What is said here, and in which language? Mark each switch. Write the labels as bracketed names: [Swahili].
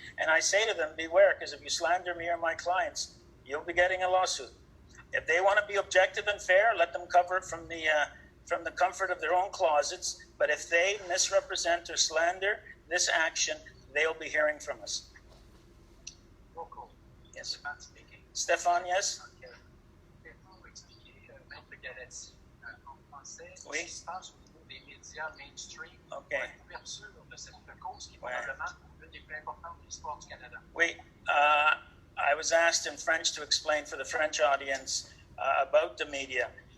[English] And I say to them, beware, because if you slander me or my clients, you'll be getting a lawsuit. If they want to be objective and fair, let them cover it from the comfort of their own closets. But if they misrepresent or slander this action, they'll be hearing from us. Rocco. Yes. Stéphane speaking. Stéphane, yes. Okay. [French] Pouvez-vous expliquer, Maître Galati, en français, Oui. ce qui se passe au niveau des médias mainstream Ok. pour la couverture de cette cause qui est probablement l'une des plus importantes de l'histoire du Canada? Oui. [English] I was asked in French to explain for the French audience about the media.